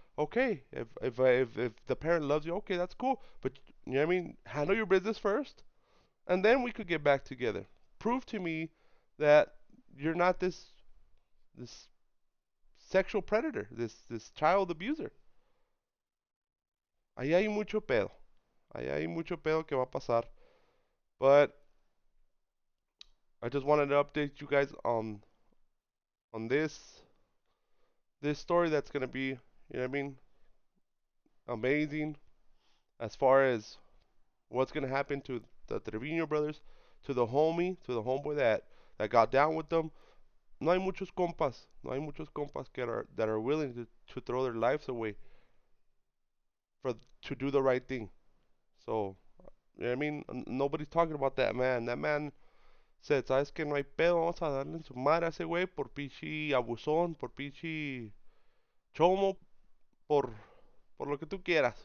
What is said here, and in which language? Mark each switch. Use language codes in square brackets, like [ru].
[en] Okay, if the parent loves you, okay, that's cool. But you know what I mean, handle your business first, and then we could get back together. Prove to me that you're not this sexual predator, this child abuser. [es] Ahí hay mucho pedo. Ahí hay mucho pedo que va a pasar. [en] But I just wanted to update you guys on this story that's gonna be, you know what I mean, amazing as far as what's gonna happen to the Trevino brothers, to the homie, to the homeboy that got down with them. [es] No hay muchos compas, [en] no hay muchos compas that are willing to throw their lives away for to do the right thing. So, you know what I mean, nobody's talking about that man. That man said, [es] ¿sabes que no hay pedo? Vamos a darle en su madre a ese güey por pichi abusón, por pichi chomo, por, por lo que tú quieras.